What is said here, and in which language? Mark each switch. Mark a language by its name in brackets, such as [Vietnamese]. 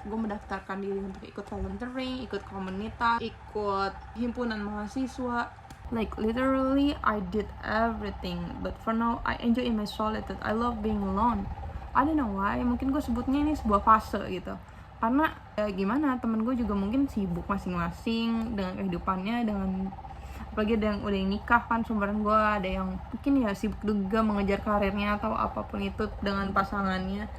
[Indonesian] Gue mendaftarkan diri untuk ikut volunteering, ikut komunitas, ikut himpunan mahasiswa. [English] Like literally I did everything. But for now I enjoy in my solitude. I love being alone. I don't know why. [Indonesian] Mungkin gue sebutnya ini sebuah fase gitu. Karena ya gimana, temen gue juga mungkin sibuk masing-masing dengan kehidupannya, dengan apalagi ada yang udah nikah kan seumuran gue, ada yang mungkin ya sibuk juga mengejar karirnya atau apapun itu dengan pasangannya.